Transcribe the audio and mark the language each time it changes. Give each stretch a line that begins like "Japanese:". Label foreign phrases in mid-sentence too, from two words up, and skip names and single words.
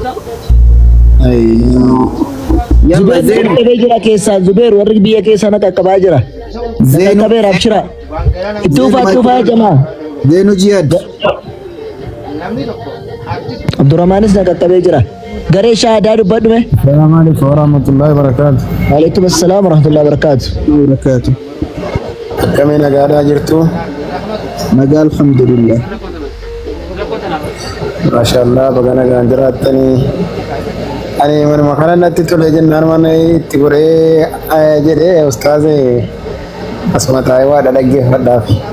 Oromo: Zubair jira keessa Zubair warri biyya keessa na qaqqabaa jira Zubair abshira tuufa jamaa Zeenu Jihad Abdurrahmanis na qaqqabee jira garee shaahadaa dubbadhume
Arabic: السلام عليكم ورحمة الله وبركاته. وعليكم السلام ورحمة الله وبركاته.
Oromo: Kami nagaadhaa jirtu? Nagaa alhamdulillah. Maashaallah baga nagaan jiraattanii. Ani manuma kana natti tole jennaan mana itti goree jedhee ustaaze asuma taa'ee waa dhaggeeffadhaaf.